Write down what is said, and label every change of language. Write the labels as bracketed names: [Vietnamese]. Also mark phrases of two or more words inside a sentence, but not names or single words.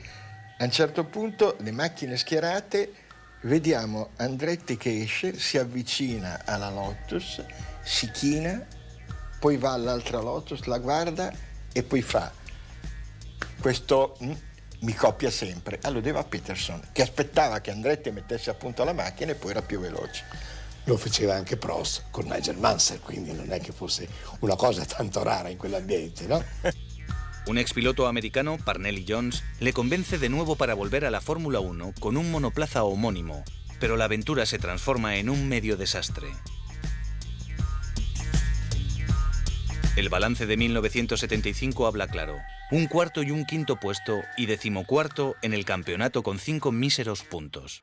[Italian] A un certo punto le macchine schierate, vediamo Andretti che esce, si avvicina alla Lotus, si china, poi va all'altra Lotus, la guarda e poi fa: questo mi copia sempre. Alludeva a Peterson, che aspettava che Andretti mettesse a punto la macchina e poi era più veloce. Lo faceva anche Prost con Nigel Mansell, quindi non è che fosse una cosa tanto rara in quell'ambiente, no? [Spanish] Un expiloto americano, Parnelli Jones, le convence de nuevo para volver a la Fórmula 1 con un monoplaza homónimo, pero la aventura se transforma en un medio desastre. El balance de 1975 habla claro: un cuarto y un quinto puesto y 14º en el campeonato con 5 míseros puntos.